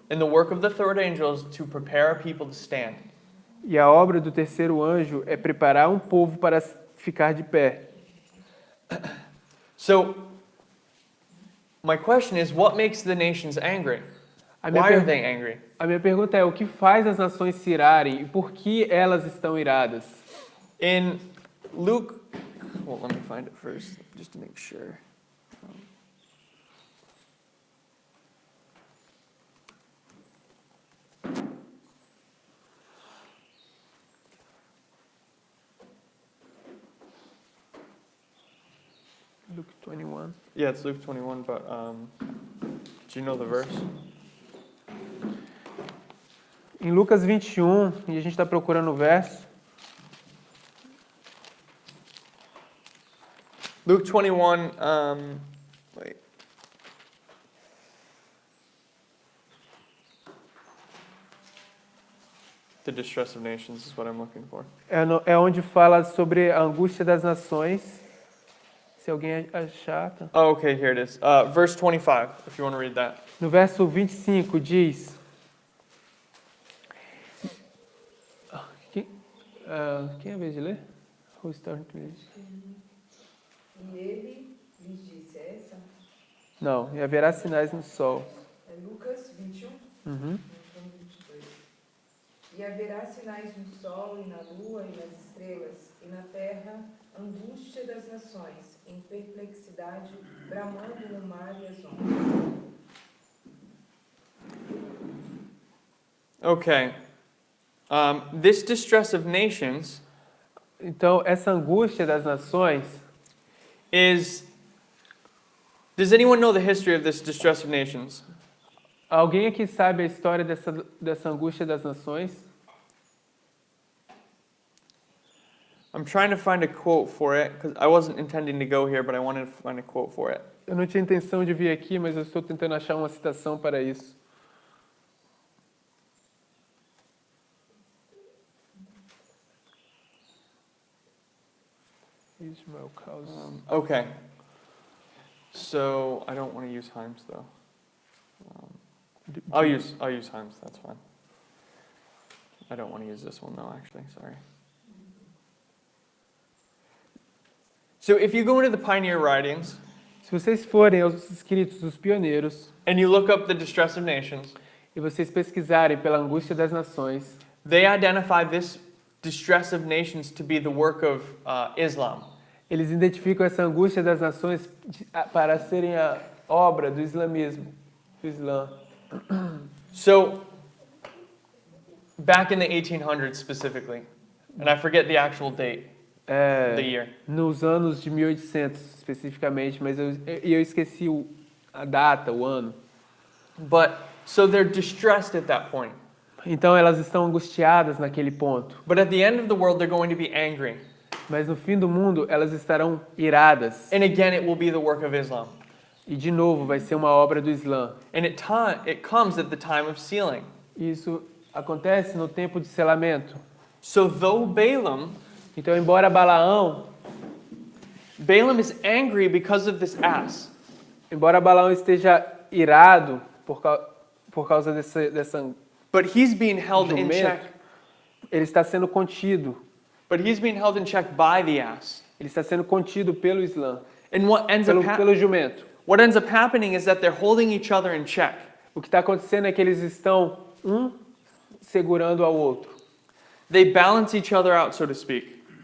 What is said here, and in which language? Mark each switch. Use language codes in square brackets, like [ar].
[en] And the work of the third angel is to prepare a people to stand. [pt] E a obra do terceiro anjo é preparar um povo para ficar de pé. [en] So, my question is, what makes the nations angry? [pt] A minha, [en] Why are per- they angry? [pt] a minha pergunta é, o que faz as nações se irarem e por que elas estão iradas? [en] In Luke, well, let me find it first, just to make sure. Luke 21. Yeah, it's Luke 21, but do you know the verse? [pt] Em Lucas 21, e a gente está procurando o verso, [en] Luke 21, wait. The distress of nations is what I'm looking for. [pt] é onde fala sobre a angústia das nações. Se alguém achar. Tá? [en] Oh, okay, here it is. Verse 25, if you want to read that. [pt] No verso 25 diz. Quem é a vez de ler? [en] Who started to read? [pt] E ele lhes disse, é essa? Não, e haverá sinais no sol. É Lucas 21, Uhum. então 22. E haverá sinais no sol e na lua e nas estrelas, e na terra angústia das nações, em perplexidade, bramando no mar e as ondas. [en] Okay. This distress of nations [pt] Então, essa angústia das nações, [en] is. Does anyone know the history of this distress of nations? [pt] alguém aqui sabe a história dessa angústia das nações? [en] I'm trying to find a quote for it because I wasn't intending to go here, but I wanted to find a quote for it. [pt] Eu não tinha intenção de vir aqui, mas eu estou tentando achar uma citação para isso. Ismael causa. [en] Okay. So I don't want to use Himes though. I'll use Himes. That's fine. I don't want to use this one though. Actually, sorry. So if you go into the Pioneer writings [pt] Se vocês forem aos escritos dos pioneiros [en] and you look up the distress of nations, [pt] e vocês pesquisarem pela angústia das nações, [en] they identify this distress of nations to be the work of Islam. [pt] eles identificam essa angústia das nações para serem a obra do islamismo, do Islã. [en] So back in the 1800s specifically, and I forget the actual date, the year. [pt] Nos anos de 1800 especificamente, mas eu esqueci a data, o ano. [en] But so they're distressed at that point. [pt] Então elas estão angustiadas naquele ponto. [en] But at the end of the world, they're going to be angry. [pt] Mas no fim do mundo elas estarão iradas. [en] And again, it will be the work of Islam. [pt] E de novo vai ser uma obra do Islã. [en] And it comes at the time of sealing. [pt] Isso acontece no tempo de selamento. [en] So though Balaam [pt] Então, embora Balaão [en] is because of this ass. [pt] Embora Balaão esteja irado por causa dessa [en] But he's being held in [pt] jumento, [en] check. [pt] ele está sendo contido. [en] But he's being held in check by the ass. [pt] Ele está sendo contido pelo Islã, [en] And what ends [pt] pelo jumento. [en] up happening is that they're holding each other in check. [pt] O que está acontecendo é que eles estão segurando ao outro. [en] They balance each other out, so to speak.